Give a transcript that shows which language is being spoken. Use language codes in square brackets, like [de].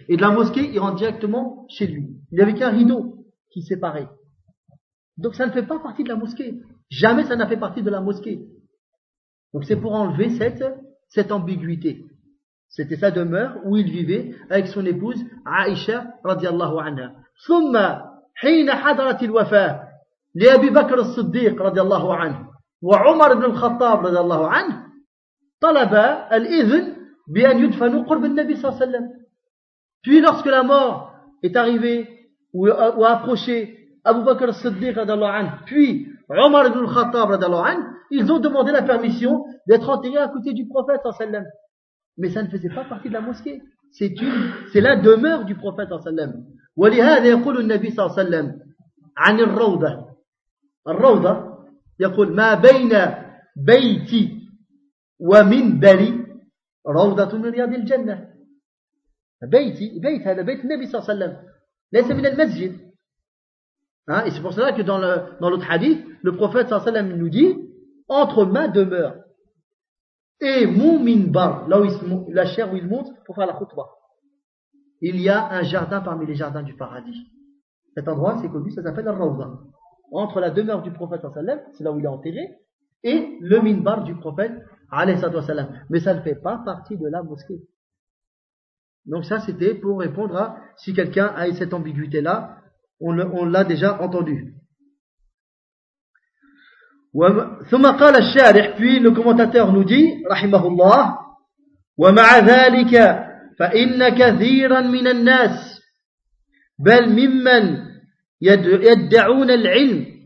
[fr] Et de la mosquée, il rentre directement chez lui. Il n'y avait qu'un rideau qui séparait. Donc ça ne fait pas partie de la mosquée. Jamais ça n'a fait partie de la mosquée. Donc c'est pour enlever cette ambiguïté. C'était sa demeure où il vivait avec son épouse Aïcha [ar] radiallahu anha. ثم حين حضرت الوفاة لأبي بكر الصديق radiallahu anhu وعمر بن الخطاب radiallahu anhu طلب الإذن بأن يدفنوا قرب النبي صلى الله عليه وسلم. [fr] Puis lorsque la mort est arrivée ou approchée, Abu Bakr al-Siddiq radiallahu anhu puis Omar ibn al-Khattab radiallahu anhu, ils ont demandé la permission d'être enterrés à côté du prophète [ar] sallallahu alayhi wa sallam. [fr] Mais ça ne faisait pas partie de la mosquée. C'est la demeure du prophète sallallahu alayhi wa sallam. [ar] ولهذا يقول النبي صلى الله عليه وسلم عن الروضة. الروضة يقول ما بين بيتي ومنبري روضة من رياض الجنة. بيتي بيت هذا بيت النبي صلى الله عليه وسلم. ليس من المسجد. Hein? [fr] Et c'est pour cela que dans l'autre hadith, le prophète [ar] sallallahu alayhi wa sallam [fr] nous dit entre ma demeure et mon minbar, là où la chair où il monte pour faire la khutba, il y a un jardin parmi les jardins du paradis. Cet endroit, c'est connu, ça s'appelle al-Rawda. Entre la demeure du prophète [ar] sallallahu alayhi wa sallam, [fr] c'est là où il est enterré, et le minbar du prophète alayhi wa sallam. Mais ça ne fait pas partie de la mosquée. Donc ça, c'était pour répondre à si quelqu'un a cette ambiguïté-là. On l'a déjà entendu. [ar] ثم قال الشارح [fr] puis le commentateur nous dit [ar] رحمه الله ومع ذلك فإن كثيرا من الناس بل ممن يدعون العلم